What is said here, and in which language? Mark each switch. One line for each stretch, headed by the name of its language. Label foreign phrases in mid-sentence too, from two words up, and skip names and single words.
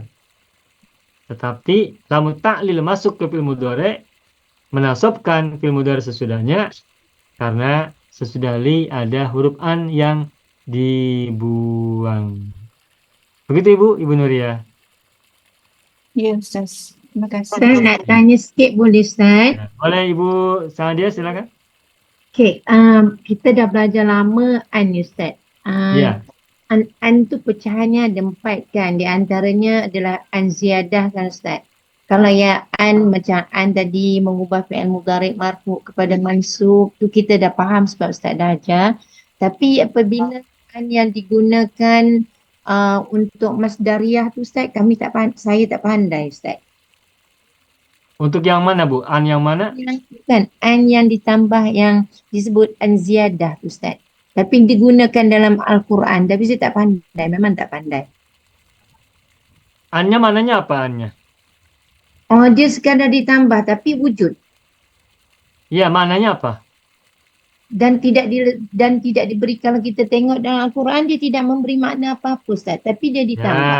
Indonesian: Tetapi
Arabic: لام التعليل
Indonesian: masuk ke
Arabic: فعل مضارع
Indonesian: menasabkan
Arabic: فعل مضارع
Indonesian: sesudahnya karena sesudah li ada huruf an yang dibuang. Begitu Ibu Nuria.
Malay: Ya Ustaz. Terima kasih. Saya nak tanya sikit boleh Ustaz?
Indonesian: Ya, boleh Ibu Sanadia, silakan.
Malay: Okey, kita dah belajar lama an Ustaz. Ya. An tu pecahannya ada 4 kan. Di antaranya adalah
Arabic: أن زيادة
Malay: kan Ustaz. Kalau ya an macam an tadi mengubah
Arabic: فعل مضارع مرفوع
Malay: kepada mansub tu kita dah faham sebab Ustaz dah ajar. Tapi apabila an yang digunakan untuk masdariyah tu Ustaz, saya tak pandai Ustaz.
Indonesian: Untuk yang mana Bu? An yang mana?
Malay: Kan an yang ditambah yang disebut
Arabic: أن زيادة
Malay: tu Ustaz. Tapi digunakan dalam Al-Quran. Tapi saya tak pandai. Memang tak pandai.
Indonesian: An-nya mananya apa an-nya?
Malay: Oh, dia sekadar ditambah tapi wujud.
Indonesian: Ya, mananya apa?
Malay: Dan tidak diberi, kalau kita tengok dalam Al-Quran dia tidak memberi makna apa-apa Ustaz. Tapi dia ditambah.